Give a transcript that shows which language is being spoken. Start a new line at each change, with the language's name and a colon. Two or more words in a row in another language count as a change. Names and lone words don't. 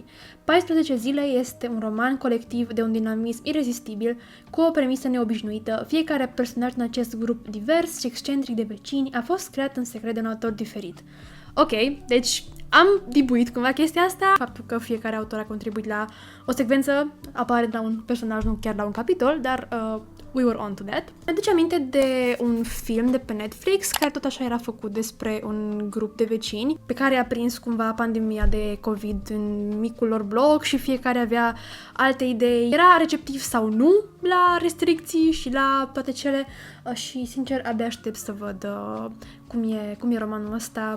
Romanian: 14 zile este un roman colectiv de un dinamism irezistibil, cu o premisă neobișnuită. Fiecare personaj în acest grup divers și excentric de vecini a fost creat în secret de un autor diferit. Ok, deci am dibuit cumva chestia asta, faptul că fiecare autor a contribuit la o secvență, apare la un personaj, nu chiar la un capitol, dar
English: we were on to that.
Romanian: Mi-aduce aminte de un film de pe Netflix care tot așa era făcut despre un grup de vecini pe care a prins cumva pandemia de COVID în micul lor bloc și fiecare avea alte idei. Era receptiv sau nu la restricții și la toate cele și sincer abia aștept să văd cum e romanul ăsta.